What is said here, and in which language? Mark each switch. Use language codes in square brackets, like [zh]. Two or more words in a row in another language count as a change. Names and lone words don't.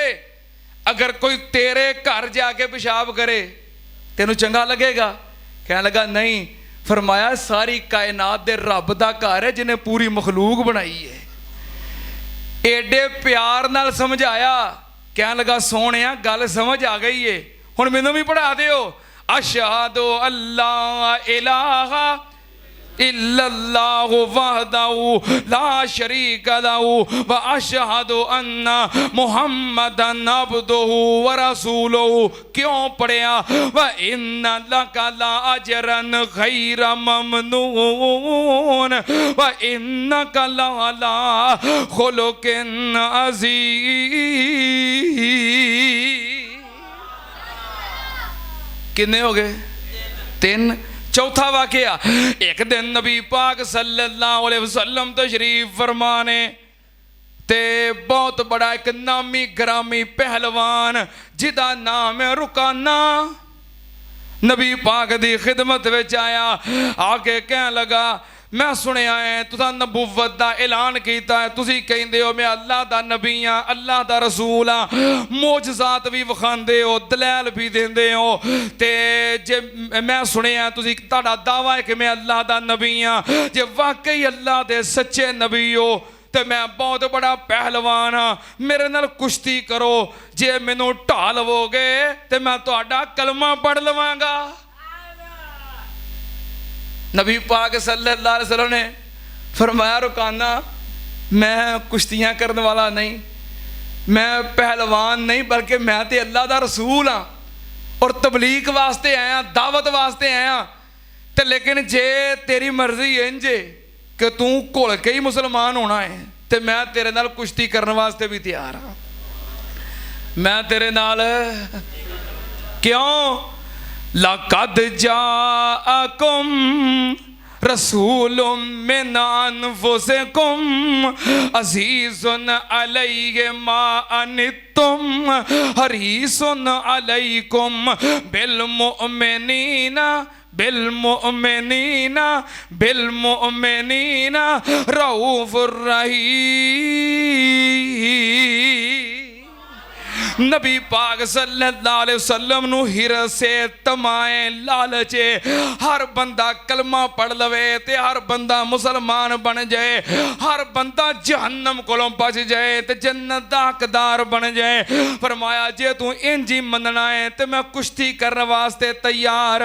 [pa] اگر کوئی تیرے گھر جاکے پیشاب کرے تینوں چنگا لگے گا? کہنے لگا نہیں. فرمایا ساری کائنات دے رب دا گھر ہے جنہیں پوری مخلوق بنائی ہے. ایڈے پیار نال سمجھایا. کہنے لگا سوہنیا گل سمجھ آ گئی ہے، ہن مینوں بھی پڑھا دیو. [ar] أشهد ألا إله إلا الله وحده لا شريك له و أشهد أن محمدا عبده و رسوله. [pa] کیوں پڑھیا? [ar] و إن لك لأجرا غير ممنون و إنك لعلى خلق عظيم. [pa] کتنے ہو گئے? 3 چوتھا واقعہ، اک دن نبی پاک [ar] صلى الله عليه وسلم [pa] تشریف فرمانے تے بہت بڑا اک نامی گرامی پہلوان جدا نام ہے رکانہ نبی پاک دی خدمت وچ آیا. آکے کہن لگا، میں سنیا ہے تساں نبوت دا اعلان کیتا ہے، تسی کہندے ہو میں اللہ دا نبی ہاں، اللہ دا رسول ہاں، معجزات بھی وکھاندے ہو، دلائل بھی دیندے ہو، تے جے میں سنیا تسی تہاڈا دعویٰ ہے کہ میں اللہ دا نبی ہاں، جے واقعی اللہ دے سچے نبی ہو تو میں بہت بڑا پہلوان ہاں، میرے نال کشتی کرو، جے مینوں ڈھا لووگے تو میں تہاڈا کلمہ پڑھ لوانگا. نبی پاک [ar] صلى الله عليه وسلم [pa] نے فرمایا، رکانہ میں کشتیاں کرنے والا نہیں، میں پہلوان نہیں، بلکہ میں تو اللہ دا رسول ہاں اور تبلیغ واسطے آیا، دعوت واسطے آیا. تو لیکن جے تیری مرضی انج کہ تو گھل کے ہی مسلمان ہونا ہے تو میں تیرے نال کشتی کرنے واسطے بھی تیار ہاں، میں تیرے نال کیوں. [ar] لقد جاءكم رسول من أنفسكم عزيز عليه ما عنتم حريص عليكم بالمؤمنين رءوف رحيم. [pa] نبی پاک [ar] صلى الله عليه وسلم [pa] نوں حرصے طمعے لالچے ہر بندہ کلمہ پڑھ لوے تے ہر بندہ مسلمان بن جائے، ہر بندہ جہنم کولوں بچ جائے تے جنت دا حقدار بن جائے. فرمایا جے تو انج ہی منّنا ہے تے میں کشتی کرنے واسطے تیار.